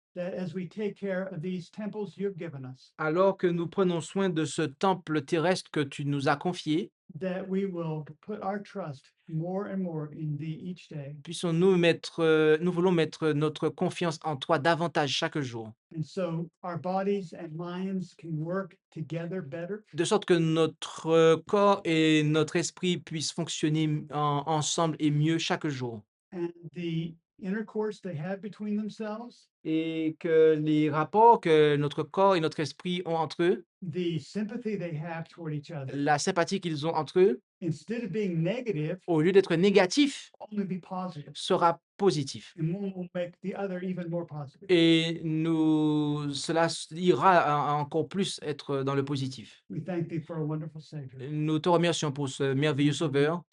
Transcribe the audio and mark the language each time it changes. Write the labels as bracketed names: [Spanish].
[English] that as we take care of these temples you've given us, [French] alors que nous prenons soin de ce temple terrestre que tu nous as confié, [English] that we will put our trust more and more in thee each day. [French] nous voulons mettre notre confiance en toi davantage chaque jour, [English] And so our bodies and minds can work together better, [French] de sorte que notre corps et notre esprit puissent fonctionner ensemble et mieux chaque jour. [English] and the intercourse they have between themselves, [French] Et que les rapports que notre corps et notre esprit ont entre eux, [English] the sympathy they have toward each other, [French] la sympathie qu'ils ont entre eux, [English] instead of being negative, [French] au lieu d'être négatif, [English] only be positive. [French] sera positif. [English] And one will make the other even more positive. [French] Et cela ira encore plus être dans le positif. [English] We thank thee for a wonderful Savior. [French] Nous te remercions pour ce merveilleux Sauveur.